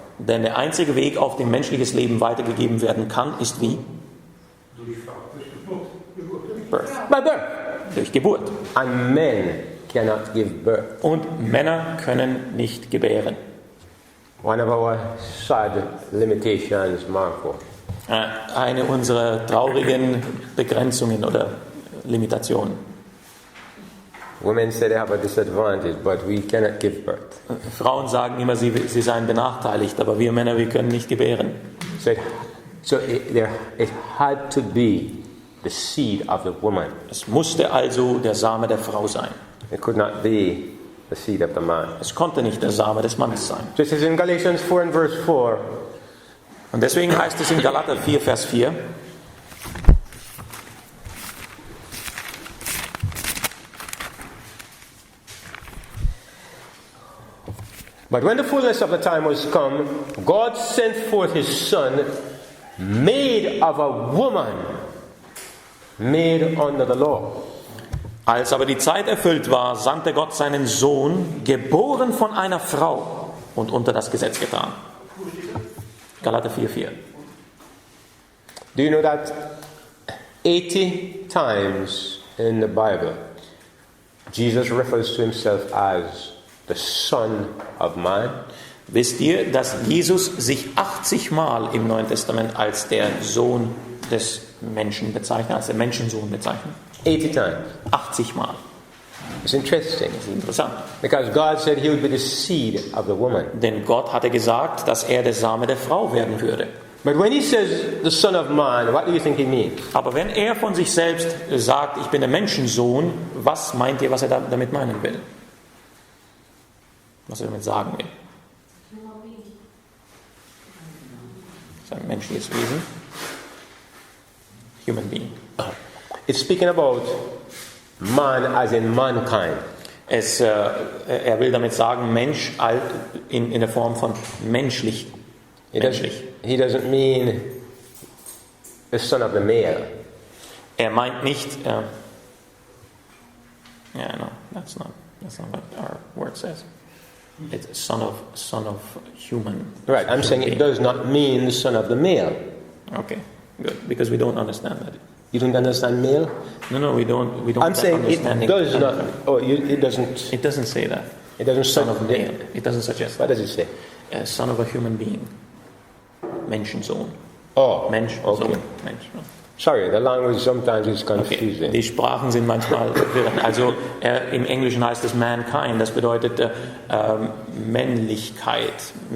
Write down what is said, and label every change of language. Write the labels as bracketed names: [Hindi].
[German] Denn der einzige Weg, auf dem menschliches Leben weitergegeben werden kann, ist wie? [English] Birth. By birth. [German] Durch Geburt. [English] And men cannot give birth. [German] Und Männer können nicht gebären. [English] One of our sad limitations, Marco. [German] Eine unserer traurigen Begrenzungen oder Limitationen. [English] Women say they have a disadvantage, but we cannot give birth. [German] Frauen sagen immer, sie seien benachteiligt, aber wir Männer, wir können nicht gebären. [English] So it had to be the seed of the woman. [German] Es musste also der Same der Frau sein. [English] It could not be the seed of the man. [German] Es konnte nicht der Same des Mannes sein. [English] This is in Galatians 4 and verse 4. [German] Und deswegen heißt es in Galater 4, Vers 4, [English] But when the fullness of the time was come, God sent forth his Son, made of a woman, made under the law. [German] als aber die Zeit erfüllt war, sandte Gott seinen Sohn, geboren von einer Frau und unter das Gesetz getan. Galater 4, 4. [English] Do you know that 80 times in the Bible, Jesus refers to himself as the Son of Man? [German] Wisst ihr, dass Jesus sich 80 Mal im Neuen Testament als der Sohn des Menschen bezeichnet, als der Menschensohn bezeichnet? [English] 80 times. [German] 80 Mal. [English] It's interesting. [German] Das ist interessant. [English] Because God said he would be the seed of the woman. [German] Denn Gott hatte gesagt, dass er der Same der Frau werden würde. [English] But when he says the Son of Man, what do you think he means? [German] Aber wenn er von sich selbst sagt, ich bin der Menschensohn, was meint ihr, was er damit meinen will? Was er damit sagen will? Sein menschliches Wesen. [English] Human being. It's speaking about man as in mankind. [German] Er will damit sagen, Mensch in der Form von menschlich. [English] He doesn't mean the son of the male. [German] Er meint nicht, [English] no, that's not what our word says. It's son of human. Right, I'm saying it does not mean the son of the male. Okay, good, because we don't understand that. You don't understand male? No, we don't. I'm saying it does not. It doesn't. It doesn't say that. It doesn't Son of male. It doesn't suggest. What does it say? Son of a human being. Menschensohn. Oh, [German] Mensch, [English] okay. [German] Sohn, Mensch. [English] Sorry, the language sometimes is confusing. [German] Okay. Die Sprachen sind manchmal verwirrend. Also im Englischen heißt es mankind. Das bedeutet Männlichkeit.